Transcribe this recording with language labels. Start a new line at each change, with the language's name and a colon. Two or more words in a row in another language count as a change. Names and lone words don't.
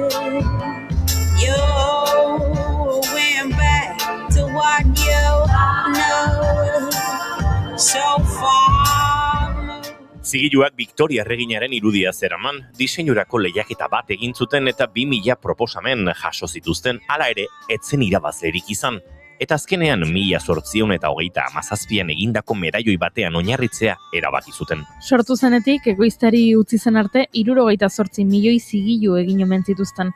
English: You went back to what you know so far.
Basque: Zigiluak Victoria erreginaren irudia zeraman, diseinurako lehiaketa bat egin zuten eta 2000 proposamen jaso zituzten, hala ere, etzen irabazlerik izan. Eta azkenean 1827an egindako medaioi batean oinarritzea erabaki zuten. Sortu zenetik, egoiztari utzi zen arte, 78 milioi zigilu egin omen zituzten.